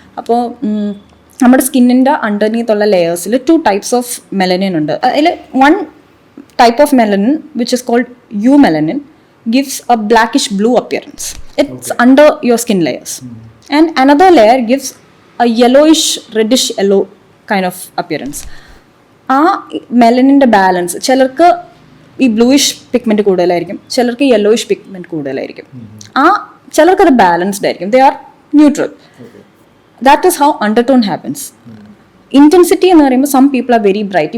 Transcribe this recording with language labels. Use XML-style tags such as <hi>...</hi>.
<ml>അപ്പോൾ നമ്മുടെ സ്കിന്നിൻ്റെ അണ്ടർനീത്തുള്ള ലെയേഴ്സിൽ 2 types ഓഫ് മെലനിൻ ഉണ്ട്.</ml> <en>അതിൽ 1 type of melanin, which is called eumelanin, gives a blackish blue appearance. It's under your skin layers. And another layer gives a yellowish reddish yellow kind of appearance.</en> <ml>ആ മെലനിൻ്റെ balance, ചിലർക്ക് ഈ bluish pigment കൂടുതലായിരിക്കും, ചിലർക്ക് yellowish pigment കൂടുതലായിരിക്കും. ചിലർക്കത് balanced ആയിരിക്കും.</ml> <en>They are neutral. That is how undertone happens. Intensity</en> <ml>എന്ന് പറയുമ്പോൾ</ml> <en>Some people are very bright.</en>